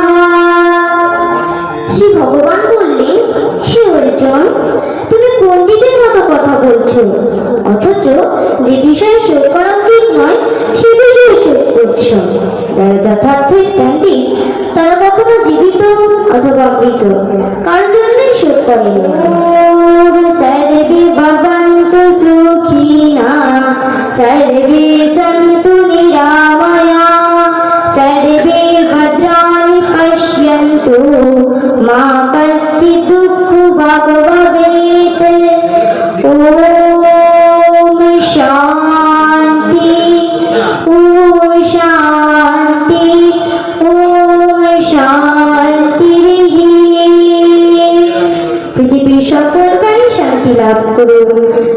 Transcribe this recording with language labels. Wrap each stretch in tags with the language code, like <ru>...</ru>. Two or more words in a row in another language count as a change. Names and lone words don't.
<bn>শ্রী ভগবান বললেন, হে অর্জুন, তুমি পণ্ডিতের মতো কথা বলছো, অথচ যে বিষয়ে শোধ করা উচিত নয় সে বিষয়ে শোধ করছো। যারা যথার্থ পণ্ডিত তারা কখনো জীবিত অথবা মৃত কারোর জন্যই শোধ করেন।</bn> <sa>সর্বে ভবন্তু সুখিনঃ সর্বে সন্তু নিরাময়াঃ সর্বে ভদ্রাণি পশ্যন্তু মা কশ্চিৎ দুঃখভাগ্ ভবেৎ। ওম শান্তি ওম শান্তি ওম শান্তি।</sa> <bn>পৃথিবীর সকল প্রাণী শান্তি লাভ করুন।</bn>